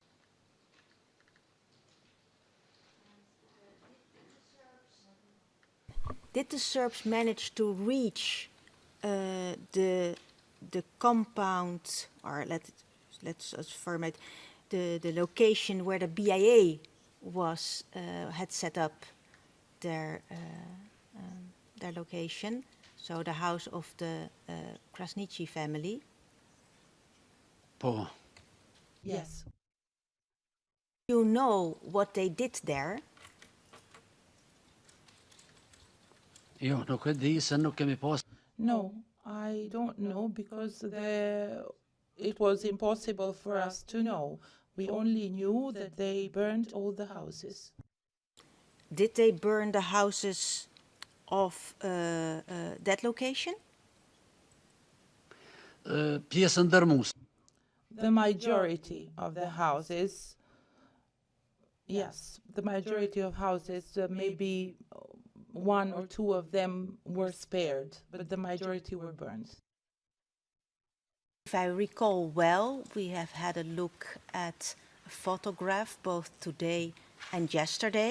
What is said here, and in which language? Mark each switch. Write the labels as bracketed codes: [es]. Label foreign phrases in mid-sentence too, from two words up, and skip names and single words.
[en] Did the Serbs manage to reach the compound, or let's formulate the location where the BIA had set up their location, so the house of the Krasniqi family? [sq] Po. [en] Yes. You know what they did there? [sq] Jo, nuk e di se nuk kemi pas. [en] No, I don't know, because it was impossible for us to know. We only knew that they burned all the houses. Did they burn the houses of that location? [sq] Pjesën dërmuese. [en] The majority of the houses, Yes, the majority of houses, maybe one or two of them were spared, but the majority were burned. If I recall well, we have had a look at a photograph both today and yesterday.